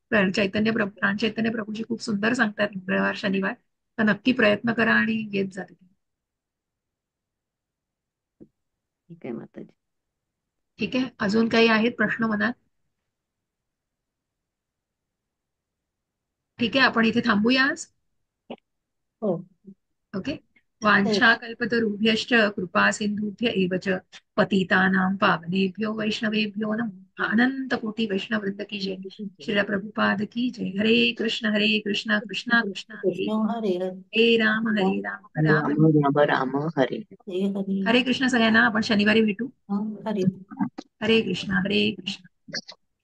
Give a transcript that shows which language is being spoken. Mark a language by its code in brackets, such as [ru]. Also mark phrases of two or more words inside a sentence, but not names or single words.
[mr] प्राण चैतन्य प्रभूजी खूप सुंदर सांगतात मंगळवार शनिवार, तर नक्की प्रयत्न करा आणि येत जा तिथे. ठीक आहे माताजी. ठीक आहे, अजून काही आहेत प्रश्न मनात? ठीक आहे, आपण इथे थांबूया आज. हो. ओके. [sa] वाञ्छाकल्पतरुभ्यश्च कृपा सिन्धुभ्य एव च पतितानां पावनेभ्यो वैष्णवेभ्यो नमो अनंत कोटि वैष्णव वृंद [hi] की जय। श्रील प्रभुपाद की जय। [sa] हरे कृष्ण कृष्ण कृष्ण हरे कृष्ण हरे हरे राम राम राम राम राम हरे हरे हरे हरे कृष्ण। [mr] सगळ्यांना आपण शनिवारी भेटू। हरे हरे कृष्ण हरे कृष्ण.